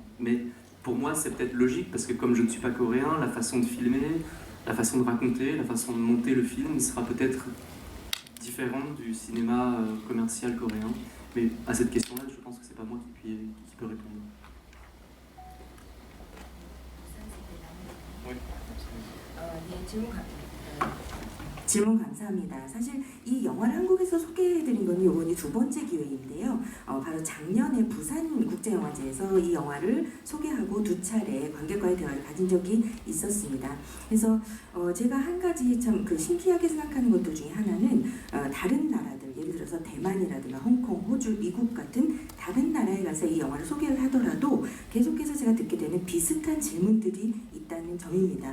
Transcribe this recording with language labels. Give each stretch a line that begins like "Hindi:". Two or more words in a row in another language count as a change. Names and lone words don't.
French: Mais pour moi c'est peut-être logique parce que comme je ne suis pas coréen, la façon de filmer, la façon de raconter, la façon de monter le film sera peut-être différente du cinéma commercial coréen. Mais à cette question-là, je pense que c'est pas moi qui peut répondre. Oui.
Korean: 질문 감사합니다. 사실 이 영화를 한국에서 소개해드린 건 이번이 2번째 기회인데요. 바로 작년에 부산국제영화제에서 이 영화를 소개하고 2차례 관객과의 대화를 가진 적이 있었습니다. 그래서 제가 한 가지 참 그 신기하게 생각하는 것들 중에 하나는 이 영화를 소개를 하더라도 계속해서 제가 듣게 되는 비슷한 질문들이 있다는 점입니다.